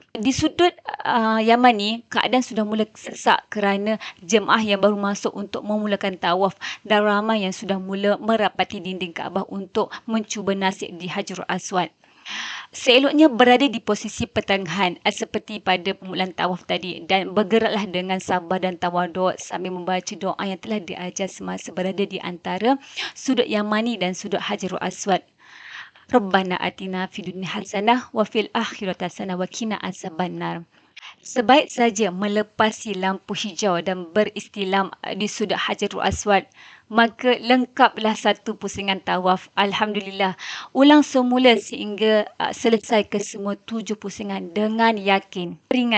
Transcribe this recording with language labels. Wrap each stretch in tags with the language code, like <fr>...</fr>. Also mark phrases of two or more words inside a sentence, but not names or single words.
<ms>Di sudut Yaman ni, keadaan sudah mula sesak kerana jemaah yang baru masuk untuk memulakan tawaf dan ramai yang sudah mula merapati dinding Kaabah untuk mencuba nasib di Hajarul Aswad. Seeloknya berada di posisi pertengahan seperti pada permulaan tawaf tadi dan bergeraklah dengan sabar dan tawaduk sambil membaca doa yang telah diajar semasa berada di antara sudut Yamani dan sudut Hajarul Aswad.</ms> <ar>ربنا آتنا في الدنيا حسنة وفي الآخرة حسنة وقنا عذاب النار.</ar> <ms>Sebaik saja melepasi lampu hijau dan beristilam di sudut Hajarul Aswad, maka lengkaplah satu pusingan tawaf. Alhamdulillah. Ulang semula sehingga selesai ke semua 7 pusingan dengan yakin.</ms>